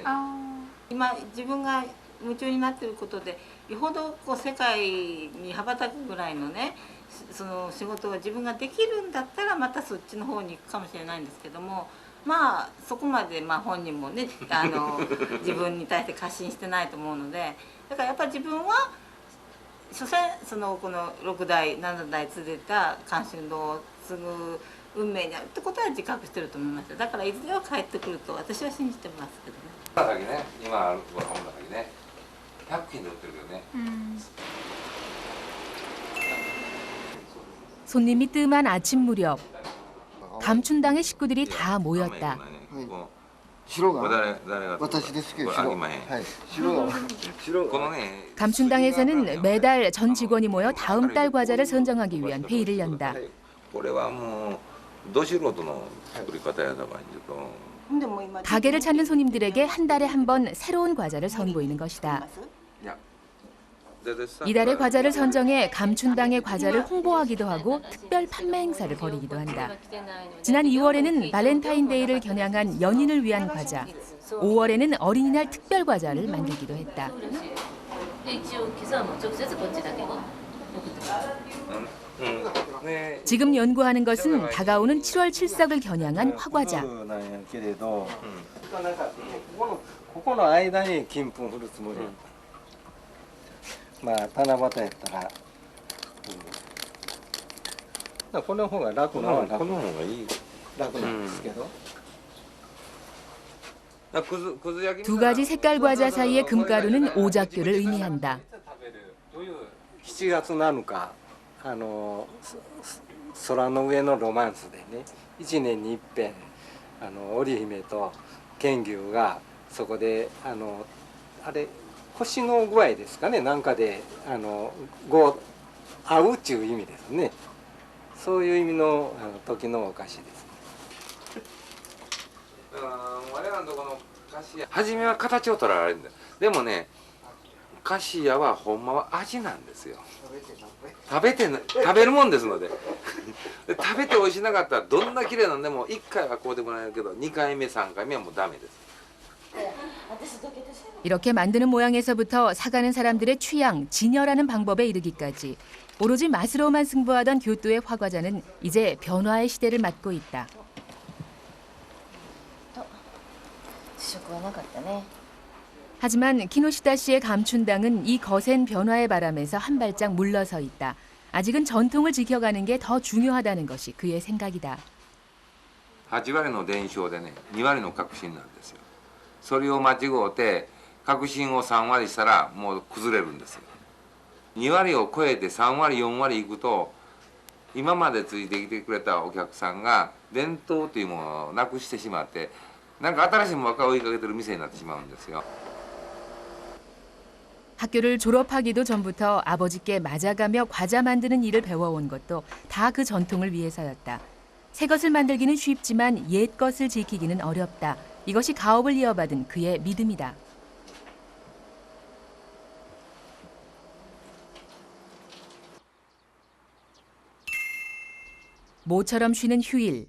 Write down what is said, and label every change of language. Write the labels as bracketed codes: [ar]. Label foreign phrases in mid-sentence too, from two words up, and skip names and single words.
[ja] 今自分が夢中になっていることでよほどこう世界に羽ばたくぐらいのねその仕事が自分ができるんだったらまたそっちの方に行くかもしれないんですけども、そこまで本人もね自分に対して過信してないと思うので、だからやっぱり自分は所詮この6代7代続いた関心道を継ぐ運命にあるってことは自覚してると思います。だからいずれは帰ってくると私は信じてますけどね。今ある本の先ね。 100均で売ってるけどね. [ko] 손님이 뜸한 아침 무렵 감춘당의 식구들이 다 모였다. [ja] 白が誰が私ですけどこれあげまへんはい白が白このね [ko] 감춘당에서는 매달 전 직원이 모여 다음 달 과자를 선정하기 위한 회의를 연다. [ja] これはもうど素人の作り方やだからちょっと [ko] 가게를 찾는 손님들에게 한 달에 한 번 새로운 과자를 선보이는 것이다. 이달의 과자를 선정해 감춘당의 과자를 홍보하기도 하고 특별 판매 행사를 벌이기도 한다. 지난 2월에는 발렌타인데이를 겨냥한 연인을 위한 과자, 5월에는 어린이날 특별 과자를 만들기도 했다. 지금 연구하는 것은 다가오는 7월 7석을 겨냥한 화과자. [ja] ここの間に金粉振るつもり。まあ七夕やったら、この方が楽なのは楽。この方がいい。楽なんですけど。 [ko] 두 가지 색깔 과자 사이의 금가루는 오작교를 의미한다. [ja] 7 月7日、空の上のロマンスでね、1年に一遍織姫と剣牛がそこであれ星の具合ですかね、なんかで会うっていう意味ですね。そういう意味の時のお菓子です。我々のところの菓子屋初めは形を取られるんだ。でもね菓子屋はほんまは味なんですよ。食べるもんですので食べて美味しなかったらどんな綺麗なんでも1回はこうでもらえるけど2回目3回目はもうダメです。 [ko] 이렇게 만드는 모양에서부터 사가는 사람들의 취향, 진열하는 방법에 이르기까지 오로지 맛으로만 승부하던 교토의 화과자는 이제 변화의 시대를 맞고 있다. 하지만 키노시다 씨의 감춘당은 이 거센 변화의 바람에서 한 발짝 물러서 있다. 아직은 전통을 지켜가는 게 더 중요하다는 것이 그의 생각이다. [ja] 8 割の伝承でね2割の革新なんですよ。それを間違うて革新を3割したらもう崩れるんですよ。2割を超えて3割4割いくと今までついてきてくれたお客さんが伝統というものをなくしてしまってなんか新しいものばっかり追いかけてる店になってしまうんですよ。 [ko] 학교를 졸업하기도 전부터 아버지께 맞아가며 과자 만드는 일을 배워온 것도 다 그 전통을 위해서였다. 새 것을 만들기는 쉽지만 옛 것을 지키기는 어렵다. 이것이 가업을 이어받은 그의 믿음이다. 모처럼 쉬는 휴일.